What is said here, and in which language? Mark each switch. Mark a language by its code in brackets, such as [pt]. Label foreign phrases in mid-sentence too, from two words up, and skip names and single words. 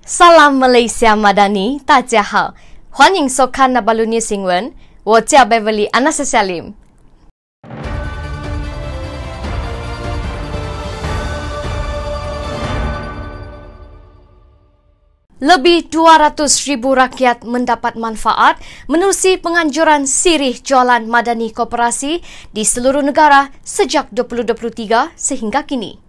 [ms] Salam Malaysia Madani， [zh] 大家好，欢迎收看那巴鲁 News 新闻，我叫 Beverly Anastasia Lim。 [ms] Lebih 200,000 rakyat mendapat manfaat menerusi penganjuran sirih jualan madani koperasi di seluruh negara sejak 2023 sehingga kini.